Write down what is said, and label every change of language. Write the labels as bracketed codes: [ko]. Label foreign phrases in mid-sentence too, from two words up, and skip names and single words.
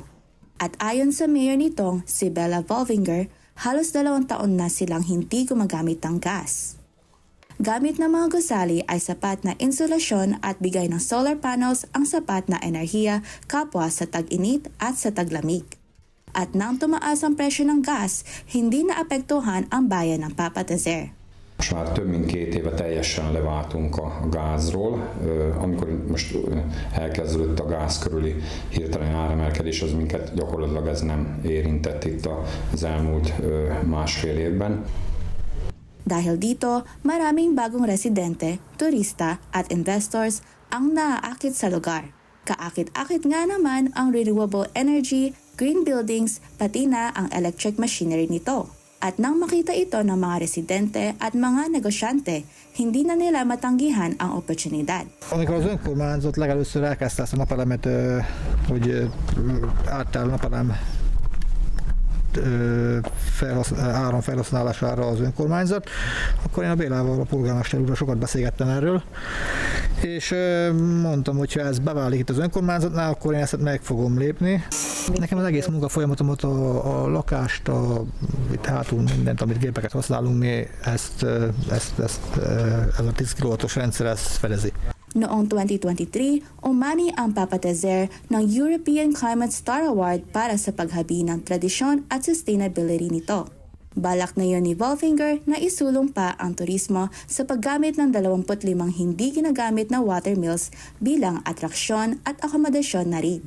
[tl] At ayon sa mayor nitong si Bella Wolfinger, halos 2 taon na silang hindi gumagamit ng gas. Gamit ng mga gusali ay sapat na insulasyon at bigay ng [en] solar panels [tl] ang sapat na enerhiya kapwa sa tag-init at sa taglamig. At nang tumaas ang presyo ng gas, hindi naapektuhan ang bayan ng Papatezer. [hu] Most már több mint 2 éve teljesen leváltunk a gázról. Amikor most elkezdődött a gáz körüli hirtelen áremelkedés, az minket gyakorlatilag ez nem érintett itt az elmúlt 1,5 évben. [tl] Dahil dito, maraming bagong residente, turista at investors ang naaakit sa lugar. Kaakit-akit nga naman ang [en] renewable energy, green buildings, [tl] pati na ang [en] electric machinery [tl] nito. At nang makita ito ng mga residente at mga negosyante, hindi na nila matanggihan ang oportunidad. [hu] Amikor az önkormányzat legelőször elkezdte ezt a napelemet, hogy átáll napelem áramfelhasználására az önkormányzat, akkor én a Bélával, a polgármester úrral sokat beszélgettem erről, és mondtam, hogy ha ez beválik itt az önkormányzatnál, akkor én ezt meg fogom lépni. Nekem az egész munkafolyamatomat, a lakást, itt hátul mindent, amit gépeket használunk, mi ez a 10 kW-os rendszer ezt fedezi. [tl] Noong 2023, umani ang Papatezer ng European Climate Star Award para sa paghabi ng tradisyon at sustainability nito. Balak na yun ni Wolfinger na isulong pa ang turismo sa paggamit ng 25 hindi ginagamit na water mills bilang atraksyon at akomodasyon na rin.